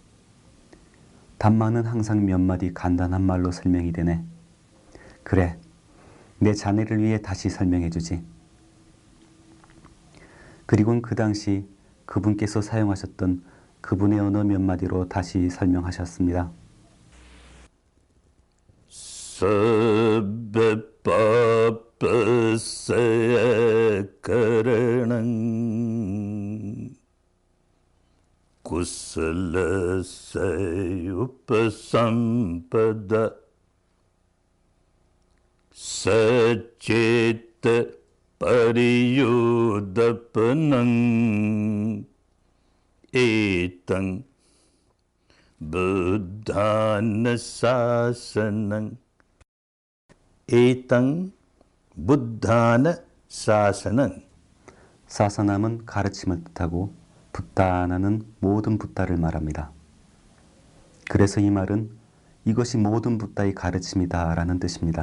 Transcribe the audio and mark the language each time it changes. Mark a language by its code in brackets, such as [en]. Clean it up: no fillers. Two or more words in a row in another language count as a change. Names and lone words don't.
[ko] 단마는 항상 몇 마디 간단한 말로 설명이 되네. 그래, 내 자네를 위해 다시 설명해 주지. 그리고는 그 당시 그분께서 사용하셨던 그분의 언어 몇 마디로 다시 설명하셨습니다. [pi] sabbapappasaya karanam kusalasaya upasampada sacitta pariyudapanam etang buddhana sasanam 에땅 부다나 사사는, [ko] 사사남은 가르침을 뜻하고 붓다나는 모든 붓다를 말합니다. 그래서 이 말은 이것이 모든 붓다의 가르침이다 라는 뜻입니다.